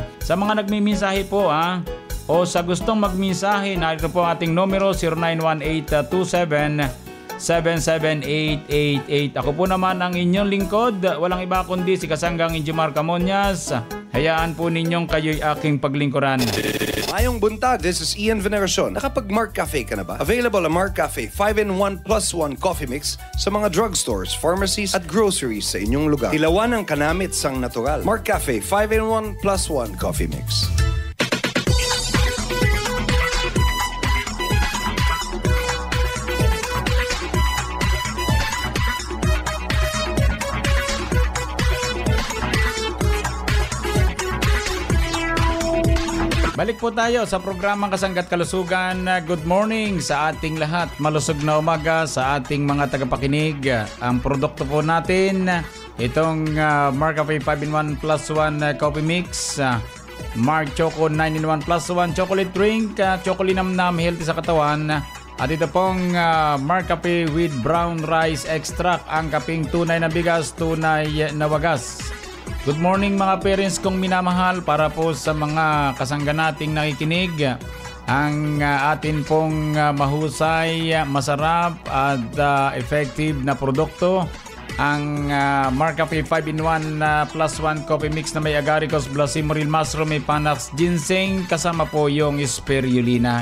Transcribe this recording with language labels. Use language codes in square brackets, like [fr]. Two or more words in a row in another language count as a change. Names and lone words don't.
[tl] Sa mga nagmimensahe po o sa gustong magmensahe, narito po ating numero 0918-27-77888. Ako po naman ang inyong lingkod. Walang iba kundi si Kasanggang Injimar Camonias. Hayaan po ninyong kayo'y aking paglingkuran. [hil] Mayong buntag, [en] this is Ian Veneracion. [tl] Nakapag-Mark Cafe ka na ba? Available ang Mark Cafe 5-in-1 plus 1 coffee mix sa mga drugstores, pharmacies at groceries sa inyong lugar. [hil] Ilawan ang kanamit sang natural. [en] Mark Cafe 5-in-1 plus 1 coffee mix. [tl] Balik po tayo sa programang Kasanggat Kalusugan. [en] Good morning [tl] sa ating lahat. Malusog na umaga sa ating mga tagapakinig. Ang produkto po natin, itong Mark Cafe 5-in-1 plus 1 coffee mix, Mark Choco 9-in-1 plus 1 chocolate drink, chocolate namnam, healthy sa katawan. At ito pong Mark Cafe with brown rice extract, ang kaping tunay na bigas, tunay na wagas. [en] Good morning [tl] mga parents kong minamahal, para po sa mga kasangga nating nakikinig. Ang atin pong mahusay, masarap at effective na produkto ang Marcafe 5-in-1 plus 1 coffee mix na may agaricos, blasimoril, mushroom, may panax, ginseng, kasama po yung spirulina.